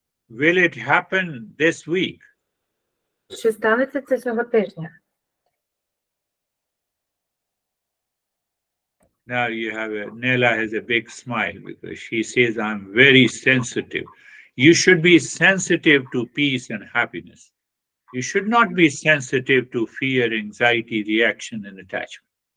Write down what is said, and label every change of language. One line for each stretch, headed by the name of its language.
English: Will it happen this week?
Ukrainian: Чи станеться це цього тижня?
English: Now you have Nella has a big smile because she says, I'm very sensitive. You should be sensitive to peace and happiness. You should not be sensitive to fear, anxiety, reaction, and attachment.